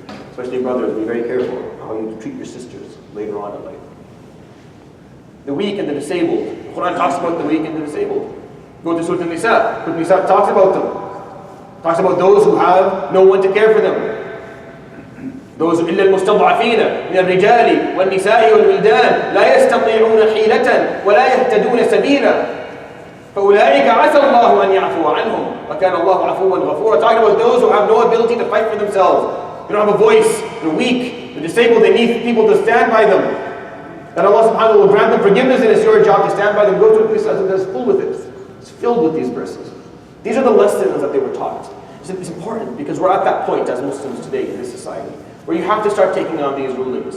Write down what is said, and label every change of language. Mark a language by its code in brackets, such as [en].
[en] Especially brothers, be very careful how you treat your sisters later on in life. The weak and the disabled. The Quran talks about the weak and the disabled. Go to Surah An-Nisa. Surah An-Nisa talks about them. Talks about those who have no one to care for them. Those [ar] إلا المستضعفين من الرجال والنساء والولدان لا يستطيعون حيلة ولا يهتدون سبيلا فأولئك عسى الله أن يعفو عنهم وكان الله عفوا غفورا. [en] Talking about those who have no ability to fight for themselves. They don't have a voice. They're weak. They're disabled. They need people to stand by them. And Allah subhanahu wa ta'ala will grant them forgiveness, and it's your job to stand by them. Go to a place that's full with it. It's filled with these verses. These are the lessons that they were taught. It's important because we're at that point as Muslims today in this society where you have to start taking on these rulings.